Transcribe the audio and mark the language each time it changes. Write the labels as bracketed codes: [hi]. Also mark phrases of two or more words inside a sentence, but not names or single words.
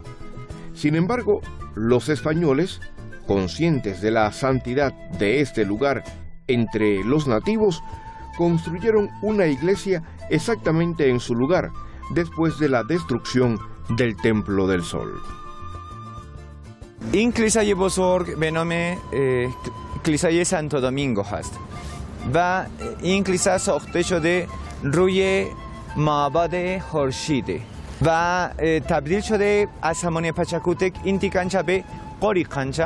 [es] Sin embargo, los españoles, conscientes de la santidad de este lugar entre los nativos, construyeron una iglesia exactamente en su lugar, después de la destrucción del Templo del Sol. [fa] این کلیسای بزرگ به نام کلیسای سانتو دومینگو هست و این کلیسا ساخته شده روی معبد خورشیده و تبدیل شده از زمان پچاکوتک اینتی کانچا به قوری کانچا.